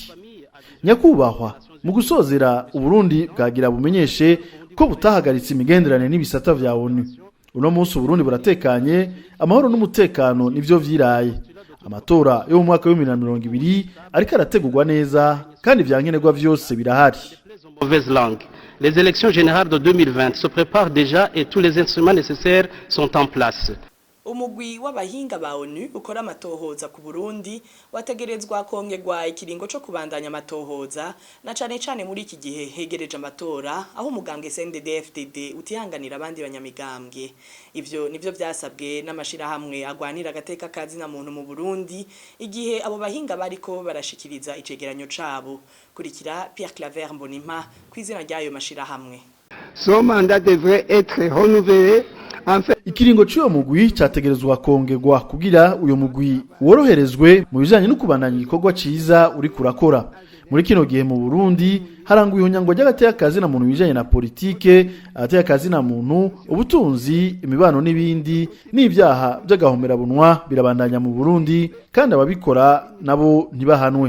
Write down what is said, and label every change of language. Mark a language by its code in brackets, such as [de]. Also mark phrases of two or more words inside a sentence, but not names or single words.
[rn] Nyakubahwa mu gusozera Uburundi bwagira bumenyeshe ko butahagaritse imigenderanire n'ibisata vya ONU. Uno munsi Uburundi buratekanye, amahoro n'umutekano nivyo vyiraye. Amatora yo mu mwaka wa 2020 ariko arategurwa neza kandi vyankenerwa vyose birahari. [fr] Mauvaise langue. Les élections générales de 2020 se préparent déjà et tous les instruments nécessaires sont en place. [rn] Umugwi w'abahinga ba ONU ukora amatohoza ku Burundi wategerezwa kongerwa ikiringo cyo kubandanya amatohoza na cane muri iki gihe hegereje amatora aho umugambwe CNDD-FDD utihanganira abandi banyamigambwe. Ivyo nivyo vyasabwe n'amashira hamwe agwanira agateka kazi na muntu mu Burundi igihe abo bahinga bariko barashikiriza icegeranyo cabo. Kurikira Pierre Claver Mbonimpa kwizina ryayo mashira hamwe. [fr] Son mandat devrait être renouvelé. [rn] Ikiringo cy'uwo mugwi cyategerezwa kongerwa kugira uyo mugwi woroherezwe mu bijanye no kubandanya igikorwa ciza uri kurakora. Muri kino gihe mu Burundi haranguye ihonyango ry'agateka kazi na muntu bijanye na politike, agateka kazi na muntu, ubutunzi, imibano n'ibindi n'ivyaha by'agahomera bunwa birabandanya mu Burundi kandi ababikora nabo ntibahanwe.